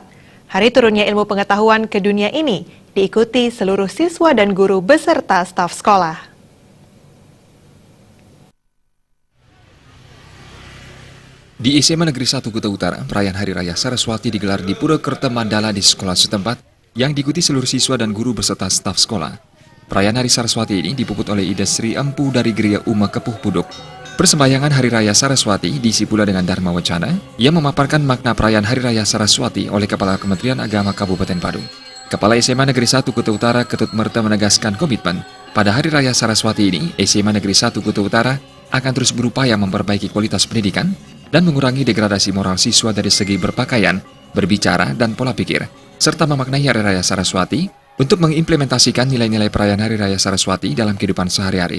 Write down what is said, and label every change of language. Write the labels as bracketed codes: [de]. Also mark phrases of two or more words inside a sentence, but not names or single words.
[id] Hari turunnya ilmu pengetahuan ke dunia ini diikuti seluruh siswa dan guru beserta staf sekolah. Di SMA Negeri 1 Kuta Utara, perayaan Hari Raya Saraswati digelar di Pura Kertamandala di sekolah setempat yang diikuti seluruh siswa dan guru beserta staf sekolah. Perayaan Hari Saraswati ini dipuput oleh Ida Sri Empu dari Geria Uma Kepuh Puduk. Persembahyangan Hari Raya Saraswati diisi pula dengan Dharma Wacana yang memaparkan makna perayaan Hari Raya Saraswati oleh Kepala Kementerian Agama Kabupaten Badung. Kepala SMA Negeri 1 Kuta Utara Ketut Merta menegaskan komitmen pada Hari Raya Saraswati ini, SMA Negeri 1 Kuta Utara akan terus berupaya memperbaiki kualitas pendidikan dan mengurangi degradasi moral siswa dari segi berpakaian, berbicara, dan pola pikir, serta memaknai Hari Raya Saraswati untuk mengimplementasikan nilai-nilai perayaan Hari Raya Saraswati dalam kehidupan sehari-hari.